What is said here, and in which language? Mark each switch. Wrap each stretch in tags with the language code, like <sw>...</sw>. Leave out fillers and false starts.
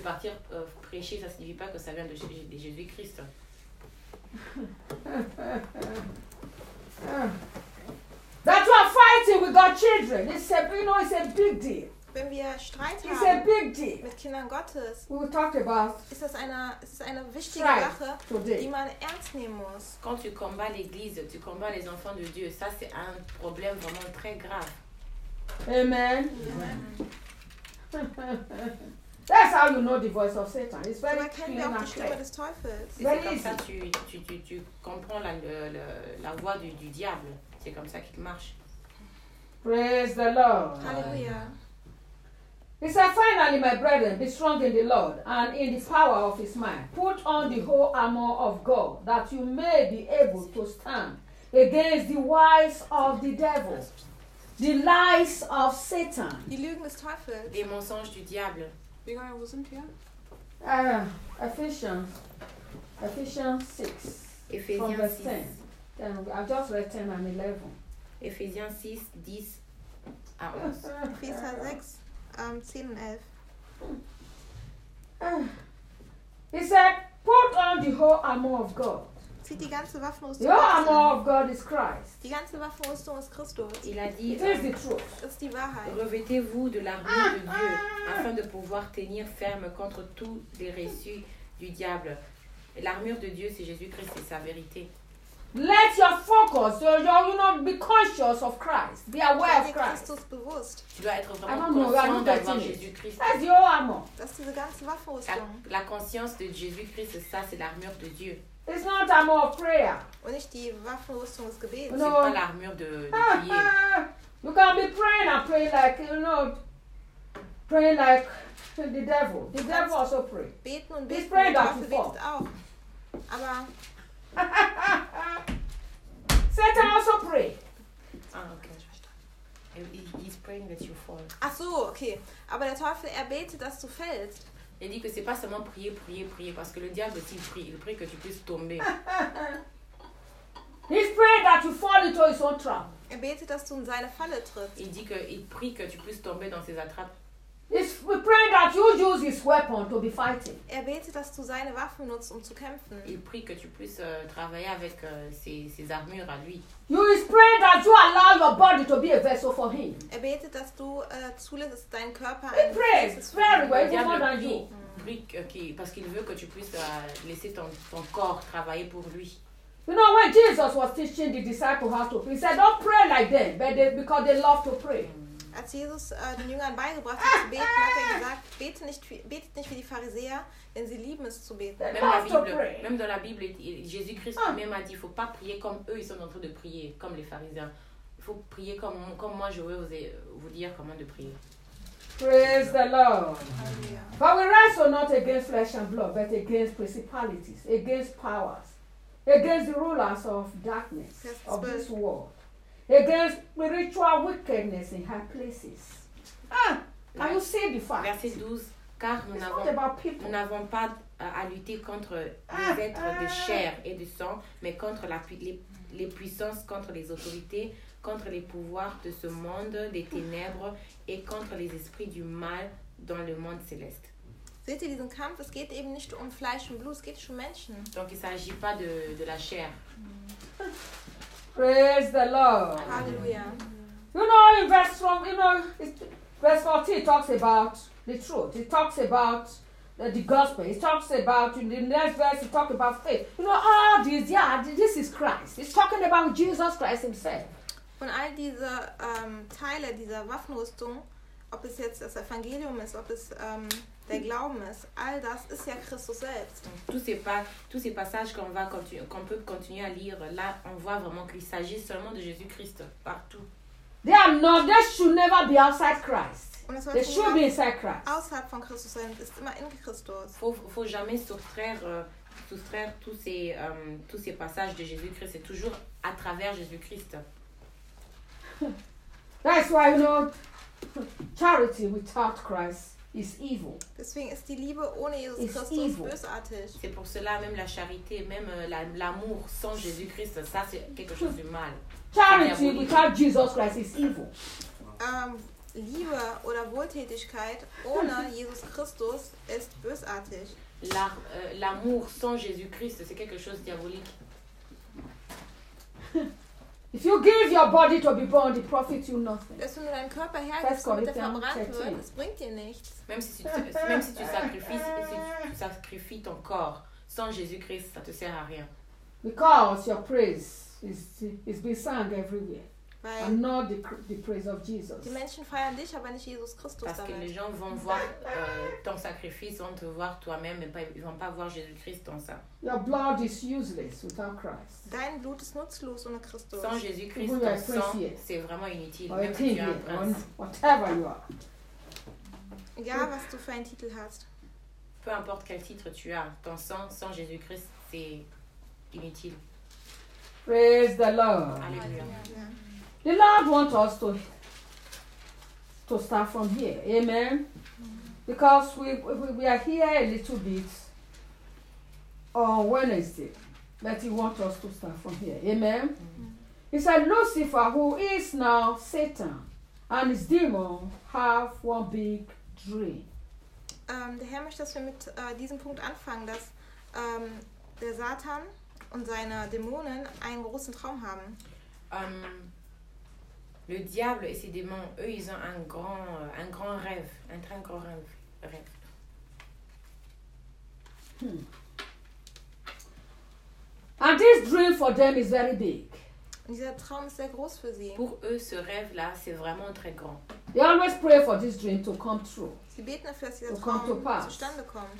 <fr>quelque chose te dit de partir prêcher, ça signifie pas que ça vient de Jésus-Christ.</fr> <en>That you are fighting with God's children, it's a big deal.</en> <de>wenn wir Streit</de> <en>it's</en> <de>haben</de> <en>a big deal.</en> <de>Mit Kindern Gottes,</de> <en>we will talk about</en> <de>ist das eine, wichtige Sache,</de> <en>today.</en> <de>Die man ernst nehmen muss.</de> <fr>Quand tu combats l'Église, tu combats les enfants de Dieu, ça c'est un problème vraiment très grave.</fr> <en>Amen. Amen. That's how you know the voice of Satan. It's very clear and clear.</en> <fr>C'est comme ça que tu comprends la voix du diable. C'est comme ça qu'il marche.</fr> <en>Praise the Lord. Hallelujah. He said, finally, my brethren, be strong in the Lord and in the power of his might. Put on the whole armor of God, that you may be able to stand against the wiles of the devil. The lies of Satan.</en> <de>Die Lügen des Teufels.</de> <fr>Les mensonges du diable.</fr> <de>Wie lange wo sind wir?</de> <en>Ephesians. Ephesians 6. Ephesians 6. From verse 10. I've just read 10 and 11. Ephesians 6, 10 and 11. Ephesians 6, 10 and 11. He said, put on the whole armor of God.</en> <de>Die ganze</de> <en>armor of God is Christ.</en> <de>Die ganze Waffenrüstung ist Christus.</de> <fr>Il a dit,</fr> <en>it is the truth.</en> <de>Ist die Wahrheit.</de> <fr>Revêtez-vous de l'armure de Dieu afin de pouvoir tenir ferme contre tous les reçus du diable. L'armure de Dieu, c'est Jésus-Christ, c'est sa vérité.</fr> <en>Let your focus, be conscious of Christ. Be aware of Christ.</en> <de>Christus bewusst.</de> <fr>Tu dois être vraiment conscient d'avoir Jésus-Christ.</fr> <en>That's your armor.</en> <de>Das ist die ganze Waffenrüstung.</de> <fr>La conscience de Jésus-Christ, ça, c'est l'armure de Dieu.</fr> <en>It's not armor of prayer.</en> <de>Und nicht die Waffenrüstung des Gebets.</de> <en>No.</en> <fr>C'est pas l'armure de prier.</fr> <en>You can be praying and pray like, praying like the devil. The devil also pray.</en> <de>Beten und beten.</de> <en>He's praying that you fall.</en> <de>Auch. Aber</de> <en>Satan also pray.</en> <de>Ah, okay, ich verstehe.</de> <en>He's praying that you fall.</en> <de>Ach so, okay. Aber der Teufel, er betet, dass du fällst.</de> <fr>Il dit que c'est pas seulement prier, parce que le diable aussi prie, il prie que tu puisses tomber.</fr> <en>He's praying that you fall into his own trap.</en> <de>Er betet, dass du in seine Falle trittst.</de> <fr>Il dit que il prie que tu puisses tomber dans ses attrapes.</fr> <en>He's praying that you use his weapon to be fighting.</en> <de>Er betet, dass du seine Waffen nutzt, um zu kämpfen.</de> <fr>Il prie que tu puisses travailler avec ses armures à lui.</fr> <en>You is praying that you allow your body to be a vessel for him.</en> <de>Er betet, dass du zulässt, deinen Körper.</de> <en>He prays very well, even more than you.</en> <fr>Prie, okay, parce qu'il veut que tu puisses laisser ton corps travailler pour lui.</fr> <en>You know when Jesus was teaching the disciples how to pray, he said, "Don't pray like them, but because they love to pray."</en> <de>Als Jesus den Jüngern beigebracht hat zu beten, hat er gesagt, betet nicht wie die Pharisäer, denn sie lieben es zu beten.</de> <fr>Même dans la Bible, Jésus-Christ même a dit, il ne faut pas prier comme eux, ils sont en train de prier, comme les pharisiens. Il faut prier comme moi, je veux vous dire comment de prier.</fr> <en>Praise the Lord. But we wrestle not against flesh and blood, but against principalities, against powers, against the rulers of darkness, of this world. Against spiritual wickedness in high places. Ah, can you see the fact?</en> <fr>Verset 12. Car nous n'avons pas à lutter contre les êtres de chair et de sang, mais contre les puissances, contre les autorités, contre les pouvoirs de ce monde des ténèbres et contre les esprits du mal dans le monde céleste.</fr> <de>Seht ihr diesen Kampf? Es geht eben nicht um Fleisch und Blut, es geht um Menschen.</de> <fr>Donc il s'agit pas de la chair.</fr> <en>Praise the Lord. Hallelujah. You know, in verse 14, it talks about the truth. It talks about the gospel. It talks about, in the next verse, it talks about faith. You know, all this, yeah, this is Christ. It's talking about Jesus Christ himself.</en> <de>Von all diese Teile dieser Waffenrüstung, ob es jetzt das Evangelium ist, ob es der Glauben ist, all das ist ja Christus selbst.</de> <fr>Tous ces passages qu'on peut continuer à lire, là, on voit vraiment qu'il s'agit seulement de Jésus-Christ partout.</fr> <en>They are not, they should never be outside Christ. They should be inside Christ.</en> <de>Außerhalb von Christus sein, ist immer in Christus.</de> <fr>Faut jamais soustraire tous ces passages de Jésus-Christ. C'est toujours à travers Jésus-Christ.</fr> <en>That's why, you know, charity without Christ. It's evil.</en> <de>Deswegen ist die Liebe ohne Jesus</de> <en>it's</en> <de>Christus</de> <en>evil.</en> <de>Bösartig.</de> <fr>C'est pour cela même la charité, même l'amour sans Jésus-Christ, ça c'est quelque chose de mal.</fr> <en>Charity without Jesus Christ is evil.</en> <de>Liebe oder Wohltätigkeit ohne Jesus Christus ist bösartig.</de> <fr>L'amour sans Jésus-Christ, c'est quelque chose de diabolique.</fr> <en>If you give your body to be burned, it profits you nothing.</en> <de>Dass du nur deinen Körper hergibst, damit er verbrannt wird, das bringt dir nichts.</de> <fr>Même si tu sacrifies ton corps, sans Jésus-Christ, ça te sert à rien.</fr> <en>Because your praise is being sung everywhere. And not the praise of Jesus.</en> <de>Die Menschen feiern dich, aber nicht Jesus Christus.</de> <fr>Parce que les gens vont voir ton sacrifice, vont te voir toi-même, mais ils vont pas voir Jésus-Christ dans ça.</fr> <en>Your blood is useless without Christ.</en> <de>Dein Blut ist nutzlos ohne Christus.</de> <fr>Sans Jésus-Christ, ton sang, c'est vraiment inutile. Même si tu es un prince.</fr> <en>Whatever you are.</en> <de>Egal, was du für einen Titel hast.</de> <fr>Peu importe quel titre tu as, ton sang, sans Jésus-Christ, c'est inutile.</fr> <en>Praise the Lord.</en> <fr>Alléluia.</fr> <en>The Lord wants us to start from here. Amen. Because we are here a little bit on Wednesday. But he wants us to start from here. Amen. He said, Lucifer, who is now Satan, and his demon have one big dream.</en> <de>Der Herr möchte, dass wir mit diesem Punkt anfangen, dass der Satan und seine Dämonen einen großen Traum haben.</de> <fr>Le diable et ses démons, eux, ils ont un grand rêve, un très grand rêve.</fr> <en>And this dream for them is very big.</en> <de>Dieser Traum ist sehr groß für sie.</de> <fr>Pour eux, ce rêve-là, c'est vraiment très grand.</fr> <en>They always pray for this dream to come true.</en> <de>Sie beten dafür, dass dieser Traum zustande kommt.</de>